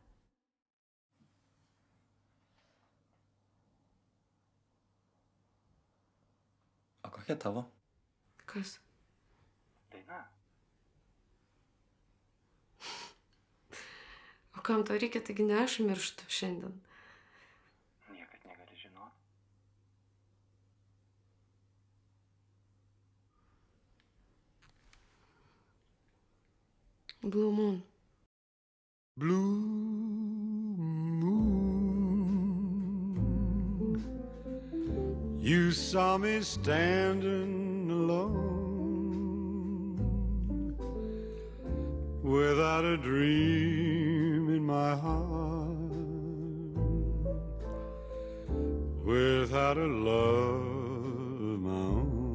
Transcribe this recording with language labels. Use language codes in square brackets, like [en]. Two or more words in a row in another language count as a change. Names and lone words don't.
[lt] O kokia tavo? Kas? Daina. O kam to reikia, taigi ne aš mirštu šiandien. Niekad negali žinoti. Blue Moon. [en] Blue moon, you saw me standing alone, without a dream in my heart, without a love of my own.